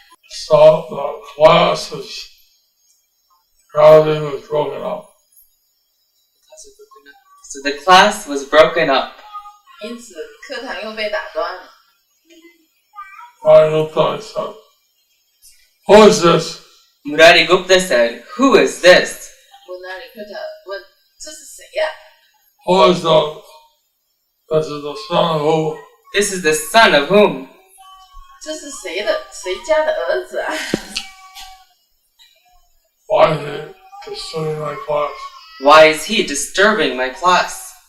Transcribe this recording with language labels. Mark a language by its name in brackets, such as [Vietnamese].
[English] So the classes gradually was broken up. So the class was broken up. [Chinese] 因此，课堂又被打断了。 [English] Mayurutta said, Who is this? Murari Gupta said, Who is this? [Chinese] Murari Gupta 问：“这是谁呀、 [English] Who is this is the son of who? This is the son of whom? [Chinese] 这是谁家的儿子啊？ [English] Why is he disturbing my class? Why is he disturbing my class?